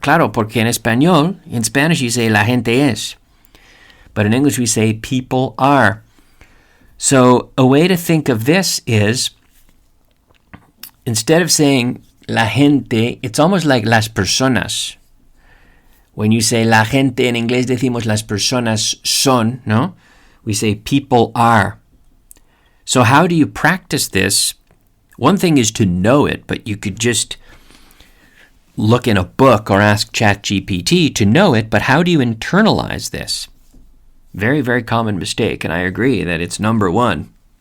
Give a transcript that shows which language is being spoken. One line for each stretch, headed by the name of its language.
Spanish: Claro, porque en Spanish you say la gente es.
English: But in English we say people are. So a way to think of this is, instead of saying la gente, it's almost like las personas.
Spanish: When you say la gente, in inglés decimos las personas son, no?
English: We say people are. So how do you practice this? One thing is to know it, but you could just look in a book or ask Chat GPT to know it, but how do you internalize this? Very, very common mistake, and I agree that it's number one.